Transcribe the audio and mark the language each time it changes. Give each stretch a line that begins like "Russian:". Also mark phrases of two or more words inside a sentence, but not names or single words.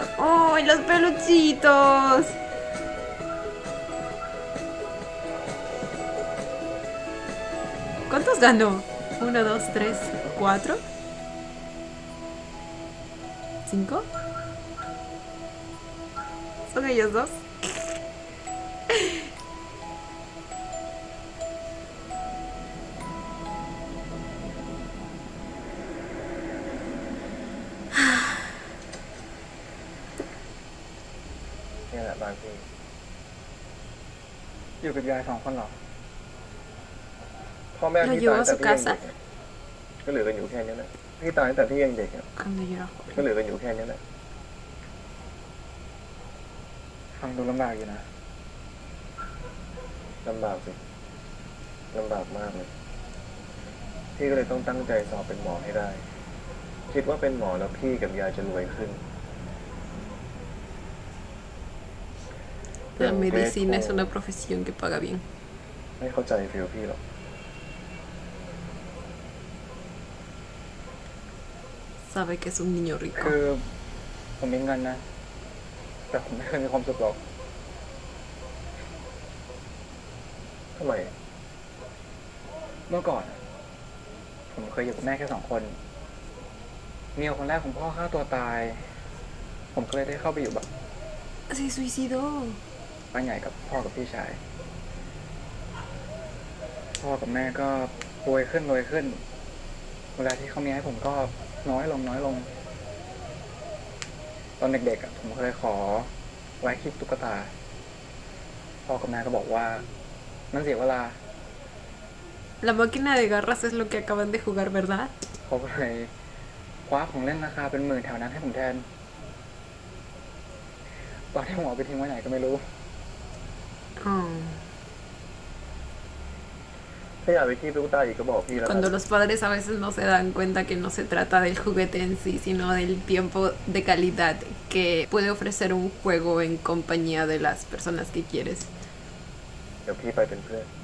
Spanish: ¡Ay, los peluchitos! ¿Cuántos ganó? 1, 2, 3, 4, 5. ¿Son ellos dos?
Thai: เนี่ยแหละบางที อยู่กับยาย2 คนเหรอ พ่อแม่
Spanish: Lo
Thai: พี่
Spanish: llevó
Thai: ตาย
Spanish: a
Thai: แต่
Spanish: su
Thai: พี่ยัง
Spanish: casa
Thai: เด็กอะก็เหลือกันอยู่แค่นี้แหละพี่ตายแต่พี่ยังเด็กอะ
Spanish: cuando yo era joven.
Thai: ก็เหลือกันอยู่แค่นี้แหละ ฟังดูลำบากอยู่นะ ลำบากสิลำบากมากเลย พี่ก็เลยต้องตั้งใจสอบเป็นหมอให้ได้ คิดว่าเป็นหมอแล้วพี่กับยายจะรวยขึ้น
Spanish: La medicina es una profesión que paga bien.
Thai: ไม่เข้าใจฟีลพี่หรอก
Spanish: Sabe que es un niño
Thai: คื
Spanish: rico.
Thai: อผมมีเงินนะ แต่ผมไม่เคยมีความสุขหรอก ทำไม เมื่อก่อนอะผมเคยอยู่กับแม่แค่2 คนเมียคนแรกของพ่อฆ่าตัวตาย ผมก็เลยได้เข้าไปอยู่แบบ
Spanish: Se suicidó.
Thai: บ้านใหญ่กับพ่อกับพี่ชาย พ่อกับแม่ก็รวยขึ้นเวลาที่เขามีให้ผมก็น้อยลง ตอนเด็กๆอะผมเคยขอไว้คลิปตุ๊กตา พ่อกับแม่ก็บอกว่ามันเสียเวลา
Spanish: La máquina de garras es lo que acaban de jugar, ¿verdad?
Thai: เขาก็เลยคว้าของเล่นราคาเป็น10,000แถวนั้นให้ผมแทน ตอนที่ผมเอาไปทิ้งไว้ไหนก็ไม่รู้
Spanish: Oh.
Thai: ถ้าอยากไปที่ตุ๊กตาอีกก็บอกพี่แล้วกัน
Spanish: Cuando los padres a veces no se dan cuenta que no se trata del juguete en sí, sino del tiempo de calidad que puede ofrecer un juego en compañía de las personas que quieres.
Thai: เดี๋ยวพี่ไปเป็นเพื่อน